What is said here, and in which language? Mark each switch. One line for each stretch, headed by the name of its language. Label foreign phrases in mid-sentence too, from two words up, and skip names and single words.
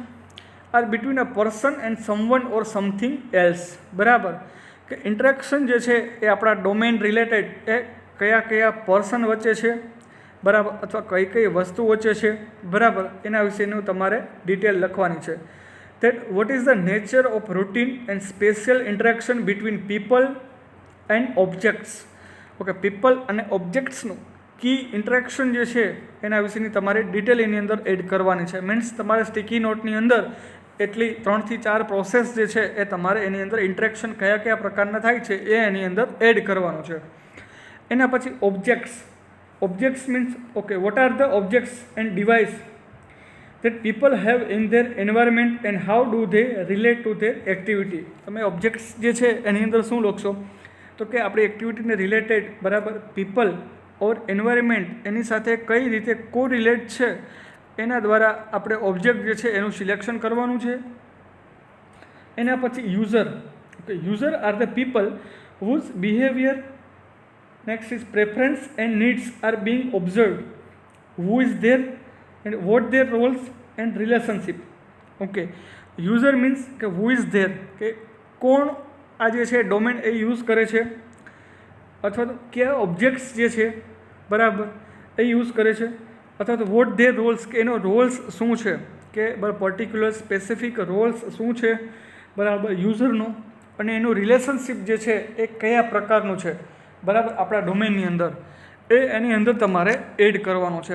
English: are between a person and someone or something else.
Gujarati: બરાબર, કે ઇન્ટરેક્શન જે છે એ આપણા
English: domain related
Gujarati: એ કયા કયા પર્સન વચ્ચે છે, બરાબર, અથવા કઈ કઈ વસ્તુ વચ્ચે છે, બરાબર, એના વિશેનું તમારે ડિટેલ લખવાની છે.
English: that what is the nature of routine and special interaction between people and objects.
Gujarati: ઓકે, પીપલ અને ઓબ્જેક્ટ્સનું
English: key interaction
Gujarati: જે છે એના વિશેની તમારે ડિટેલ એની અંદર એડ કરવાની છે. મીન્સ તમારે
English: sticky note
Gujarati: અંદર એટલી 3 થી 4 પ્રોસેસ જે છે એ તમારે એની અંદર ઇન્ટરેક્શન કયા કયા પ્રકારના થાય છે એ એની અંદર એડ કરવાનું છે. એના પછી
English: objects. Objects means okay, what are the objects and device that people have in their environment and how do they relate to their activity.
Gujarati: તમે ઓબ્જેક્ટ્સ જે છે એની અંદર શું લખશો તો કે આપણી એક્ટિવિટીને રિલેટેડ, બરાબર,
English: people or environment
Gujarati: એની સાથે કઈ રીતે કોરિલેટ છે એના દ્વારા આપણે ઓબ્જેક્ટ જે છે એનું સિલેક્શન કરવાનું છે. એના પછી
English: user. Okay, user are the people whose behavior, next is preference and needs are being observed, who is there and what their roles and relationship. okay, user means કે who is there,
Gujarati: કે કોણ આ જે છે ડોમેન એ યુઝ કરે છે, અથવા તો કયા ઓબ્જેક્ટ્સ જે છે, બરાબર, એ યુઝ કરે છે, અથવા તો
English: what their roles,
Gujarati: કે એનો રોલ્સ શું છે, કે
English: particular specific roles
Gujarati: શું છે, બરાબર, યુઝરનો, અને એનું રિલેશનશિપ જે છે એ કયા પ્રકારનું છે, બરાબર, આપણા ડોમેનની અંદર એ એની અંદર તમારે એડ કરવાનું છે.